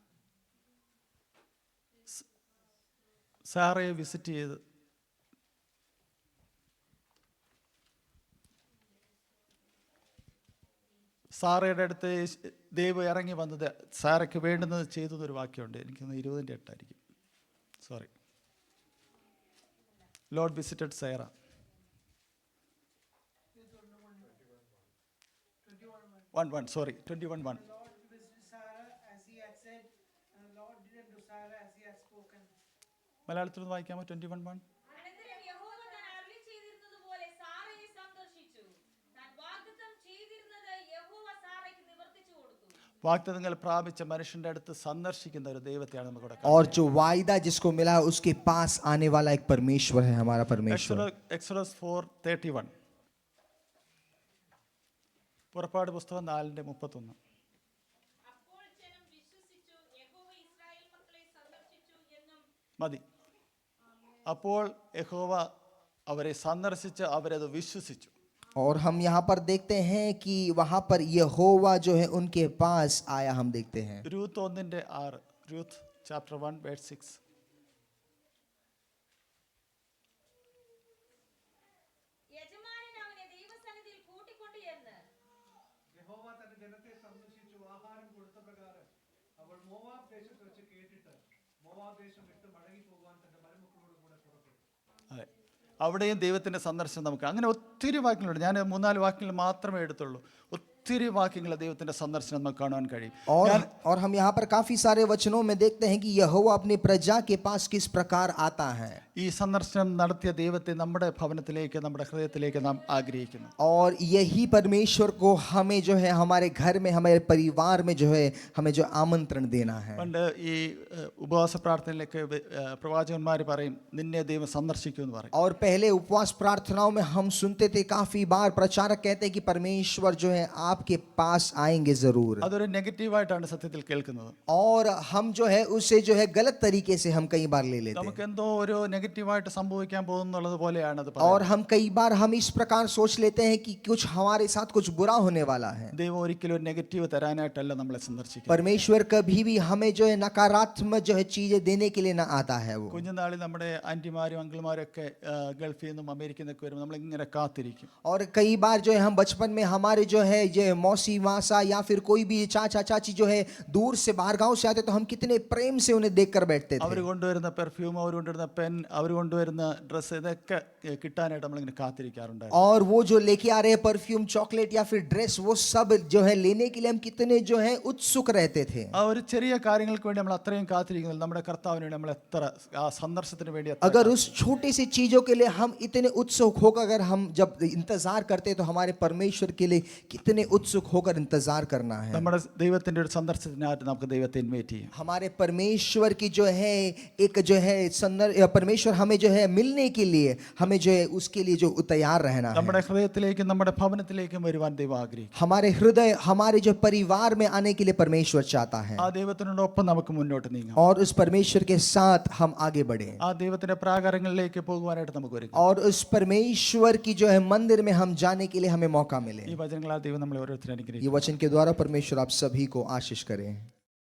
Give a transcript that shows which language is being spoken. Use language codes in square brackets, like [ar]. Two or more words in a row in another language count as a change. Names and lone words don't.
[ml] സാറയെ വിസിറ്റ് ചെയ്ത് സാറയുടെ അടുത്ത് ദൈവം ഇറങ്ങി വന്നത് സാറയ്ക്ക് വേണ്ടുന്നത് ചെയ്തതൊരു വാക്യമുണ്ട്. എനിക്കൊന്ന് 20:8 സോറി. [en] Lord visited Sarah. 21:1 സോറി 21:1. Lord visited Sarah as he had said, and the Lord did unto Sarah as he had spoken. [ml] മലയാളത്തിൽ ഒന്ന് വായിക്കാമോ? 21:1. അനന്തരം യഹോവ താൻ അരുളി ചെയ്തിരുന്നതുപോലെ സാറയെ സന്ദർശിച്ചു. താൻ വാഗ്ദത്തം ചെയ്തിരുന്നത് യഹോവ സാറയ്ക്ക് നിവർത്തിച്ചു കൊടുത്തു. വാഗ്ദത്തങ്ങൾ പ്രാപിച്ച മനുഷ്യന്റെ അടുത്ത് സന്ദർശിക്കുന്ന ഒരു ദൈവത്തെയാണ് നമുക്ക് ഇവിടെ [hi] और जो वायदा जिसको मिला है उसके पास आने वाला एक परमेश्वर है, हमारा परमेश्वर। [ml] എക്സോഡസ് 4:31. പുറപ്പാട് പുസ്തകം 4:31. അപ്പോൾ ജനം വിശ്വസിച്ചു, യഹോവ ഇസ്രായേൽ മക്കളെ സന്ദർശിച്ചു എന്നും. മതി. അപ്പോൾ യഹോവ അവരെ സന്ദർശിച്ച് അവരത് വിശ്വസിച്ചു. [hi] और हम यहाँ पर देखते हैं कि वहां पर यहोवा जो है उनके पास आया, हम देखते हैं। [ml] രൂത്ത് 1:6, രൂത്ത് ചാപ്റ്റർ 1:6. യജമാനൻ അവനെ ദൈവസന്നിധിയിൽ കൂട്ടിക്കൊണ്ടു ചെന്ന് യഹോവ തന്റെ ജനത്തെ സന്ദർശിച്ചു ആഹാരം കൊടുത്ത പ്രകാരം അവൾ മോവാബ് ദേശത്ത് വെച്ച് കേട്ടിട്ട് മോവാബ് ദേശം വിട്ട് മടങ്ങി പോകുവാൻ തന്റെ മരുമക്കളോട് കൂടെ പുറപ്പെട്ടു. അതെ, അവിടെയും ദൈവത്തിൻ്റെ സന്ദർശനം നമുക്ക് അങ്ങനെ ഒത്തിരി വാക്യങ്ങളുണ്ട്. ഞാൻ 3-4 വാക്യങ്ങൾ മാത്രമേ എടുത്തുള്ളൂ. ഒത്തിരി വാക്യങ്ങൾ ദൈവത്തിൻ്റെ സന്ദർശനം നമുക്ക് കാണുവാൻ കഴിയും. [hi] और हम यहाँ पर काफी सारे वचनों में देखते हैं कि यहोवा अपनी प्रजा के पास किस प्रकार आता है। [ml] ഈ സന്ദർശനം നടത്തിയ ദൈവത്തെ നമ്മുടെ ഭവനത്തിലേക്ക്, നമ്മുടെ ഹൃദയത്തിലേക്ക് നാം ആഗ്രഹിക്കുന്നു. [hi] और यही परमेश्वर को हमें जो है हमारे घर में, हमारे परिवार में जो है हमें जो आमंत्रण देना है। [ml] പണ്ട് ഈ ഉപവാസ പ്രാർത്ഥനയിലേക്ക് പ്രവാചകന്മാർ പറയും, നിന്നെ ദൈവം സന്ദർശിക്കുമെന്ന് പറയും. [hi] और पहले उपवास प्रार्थनाओं में हम सुनते थे, काफी बार प्रचारक कहते हैं कि परमेश्वर जो है आपके पास आएंगे जरूर। [ml] അതൊരു നെഗറ്റീവായിട്ടാണ് സത്യത്തിൽ കേൾക്കുന്നത്. [hi] और हम जो है उसे जो है गलत तरीके से हम कई बार ले लेते हैं। [ml] നമുക്ക് എന്തോ ഒരു നെഗറ്റീവായിട്ട് സംഭവിക്കാൻ പോകുന്നുള്ളത് പോലെയാണ് അത് [hi] और [ml] പറയുന്നത്. [hi] हम कई बार हम इस प्रकार सोच लेते हैं कि कुछ हमारे साथ कुछ बुरा होने वाला है। [ml] ദൈവം ഒരിക്കലും ഒരു നെഗറ്റീവ് തരാനായിട്ടല്ല നമ്മളെ സന്ദർശിക്കുന്നത്. [hi] परमेश्वर कभी भी हमें जो है नकारात्मक जो है चीजें देने के लिए ना आता है वो। [ml] കുഞ്ഞുനാളിൽ നമ്മുടെ ആൻറ്റിമാരും അങ്കിൾമാരും ഒക്കെ ഗൾഫിൽ നിന്നും അമേരിക്കയിൽ നിന്നൊക്കെ വരുമ്പോൾ നമ്മളിങ്ങനെ കാത്തിരിക്കും. [hi] और कई बार जो है हम बचपन में हमारे जो है ये मौसी मासा या फिर कोई भी चाचा चाची जो है दूर से बाहर गांव से आते तो हम कितने प्रेम से उन्हें देखकर बैठते [ml] അവർ [hi] थे। [ml] കൊണ്ടുവരുന്ന പെർഫ്യൂം, അവർ കൊണ്ടുവരുന്ന പെൻ, അവർ കൊണ്ടുവരുന്ന ഡ്രസ്സ്, ഇതൊക്കെ കിട്ടാനായിട്ട് നമ്മളിങ്ങനെ കാത്തിരിക്കാറുണ്ടായിരുന്നു. [hi] और वो जो लेके आ रहे परफ्यूम, चॉकलेट या फिर ड्रेस, वो सब जो है लेने के लिए हम कितने जो है उत्सुक रहते थे। [ml] ആ ഒരു ചെറിയ കാര്യങ്ങൾക്ക് വേണ്ടി നമ്മൾ അത്രയും കാത്തിരിക്കുന്നത് നമ്മുടെ കർത്താവിന് വേണ്ടി നമ്മൾ എത്ര ആ സന്ദർശനത്തിന് വേണ്ടി എത്ര [hi] अगर उस छोटी सी चीजों के लिए हम इतने उत्सुक होकर अगर हम जब इंतजार करते तो हमारे परमेश्वर के लिए कितने उत्सुक होकर इंतजार करना है। [ml] നമ്മുടെ ദൈവത്തിന്റെ ഒരു സന്ദർശനത്തിനായിട്ട് നമുക്ക് ദൈവത്തെ ഇൻവൈറ്റ് ചെയ്യാം. [hi] हमारे परमेश्वर की जो है एक जो है परमेश्वर हमें जो है मिलने के लिए हमें जो है उसके लिए जो तैयार रहना है। [ml] നമ്മുടെ ഹൃദയത്തിലേക്കും നമ്മുടെ ഭവനത്തിലേക്കും വരുവാൻ ദൈവം ആഗ്രഹിക്കും. [hi] हमारे हृदय, हमारे जो परिवार में आने के लिए परमेश्वर चाहता है। [ml] ആ ദൈവത്തിനോടൊപ്പം നമുക്ക് മുന്നോട്ട് നീങ്ങാം. [hi] और उस परमेश्वर के साथ हम आगे बढ़े [ml] ആ ദൈവത്തിന്റെ പ്രാകാരങ്ങളിലേക്ക് പോകുവാനായിട്ട് നമുക്ക് ഒരുങ്ങാം. [hi] और उस परमेश्वर की जो है मंदिर में हम जाने के लिए हमें मौका मिले। [ml] ഈ വചനങ്ങളാൽ ദൈവം നമ്മളെ ഓരോരുത്തരും [hi] ये [ml] അനുഗ്രഹിക്കും. [hi] वचन के द्वारा परमेश्वर आप सभी को आशीष करें.